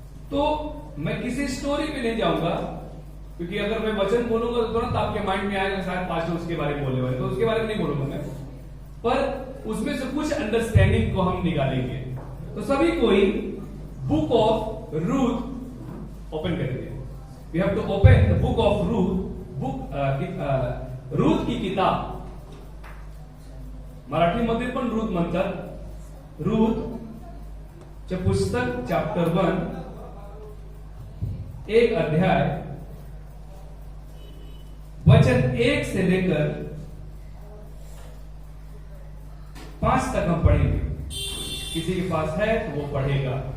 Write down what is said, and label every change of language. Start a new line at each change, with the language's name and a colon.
Hindi: तो मैं किसी स्टोरी में नहीं जाऊंगा क्योंकि अगर मैं वचन बोलूंगा तो तुरंत आपके माइंड में आएगा शायद पास्टर उसके बारे में बोलने वाले, तो उसके बारे में नहीं बोलूंगा मैं, पर उसमें से कुछ अंडरस्टैंडिंग को हम निकालेंगे। तो सभी कोई बुक ऑफ रूथ ओपन करेंगे।
English: we have to open the book of Ruth
Hindi: की किताब।
Marathi: मराठीमध्ये पण रूथ म्हणतात।
Hindi: रूथ पुस्तक चैप्टर 1 एक अध्याय वचन 1 से लेकर 5 तक हम पढ़ेंगे। किसी के पास है तो वो पढ़ेगा।